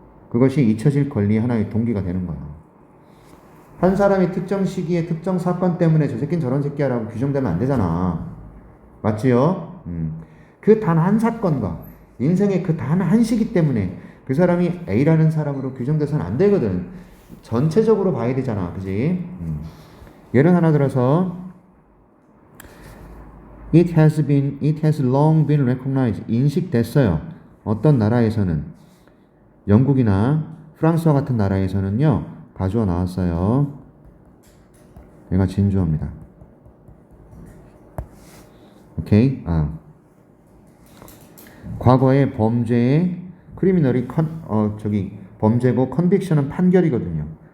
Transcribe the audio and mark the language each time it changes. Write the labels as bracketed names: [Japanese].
[Korean] 그것이 잊혀질 권리의 하나의 동기가 되는 거예요. 한 사람이 특정 시기에 특정 사건 때문에 저 새끼는 저런 새끼야라고 규정되면 안 되잖아. 맞지요? 그 단 한 사건과 인생의 그 단 한 시기 때문에 그 사람이 A라는 사람으로 규정돼서는 안 되거든. 전체적으로 봐야 되잖아. 그지? [English] 예를 하나 들어서 It has long been recognized. [Korean] 인식됐어요. 어떤 나라에서는, 영국이나 프랑스와 같은 나라에서는요, 가주어 나왔어요. 얘가 진주어입니다. 오케이? 과거의 범죄의 크리미널이 범죄고 컨빅션은 판결이거든요.